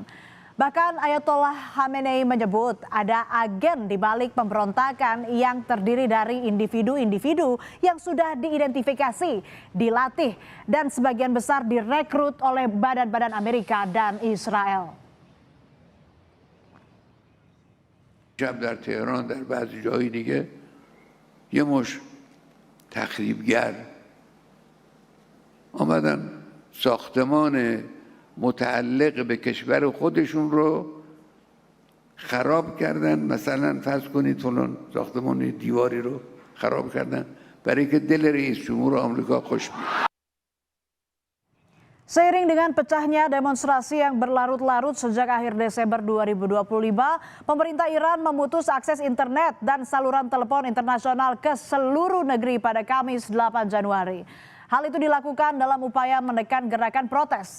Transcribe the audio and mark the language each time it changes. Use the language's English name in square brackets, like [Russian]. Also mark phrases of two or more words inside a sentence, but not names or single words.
[Indonesian] Bahkan Ayatollah Khamenei menyebut ada agen di balik pemberontakan yang terdiri dari individu-individu yang sudah diidentifikasi, dilatih, dan sebagian besar direkrut oleh badan-badan Amerika dan Israel. [Persian] شب در تهران در بعضی جای دیگه یه مش تخریبگر آمدن ساختمان متعلق به کشور خودشون رو خراب کردن. مثلا فرض کنید فلان ساختمان دیواری رو خراب کردن برای که دل رئیس جمهور آمریکا خوش بیاد. [Indonesian] Seiring dengan pecahnya demonstrasi yang berlarut-larut sejak akhir Desember 2025, pemerintah Iran memutus akses internet dan saluran telepon internasional ke seluruh negeri pada Kamis 8 Januari. Hal itu dilakukan dalam upaya menekan gerakan protes.